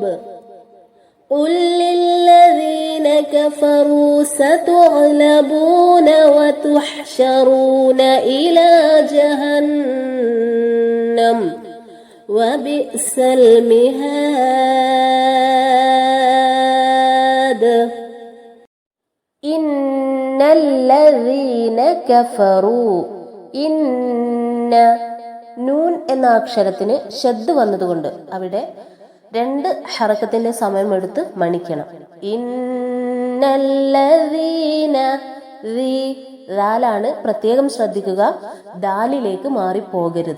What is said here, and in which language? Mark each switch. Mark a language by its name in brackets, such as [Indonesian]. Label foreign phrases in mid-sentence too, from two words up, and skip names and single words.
[Arabic] قل للذين كفروا ستغلبون وتحشرون إلى جهنم وبئس المهاد. إن الذين كفروا [Malayalam] ഇന്ന നൂൻ എന്ന അക്ഷരത്തിന് ഷദ് വന്നതുകൊണ്ട് അവിടെ രണ്ട് ഹറക്കത്തിന്റെ സമയം എടുത്ത് മണിക്കണം. ഇന്നല്ലദീന ദാലാണ് പ്രത്യേകം ശ്രദ്ധിക്കുക, ദാലിലേക്ക് മാറിപ്പോകരുത്.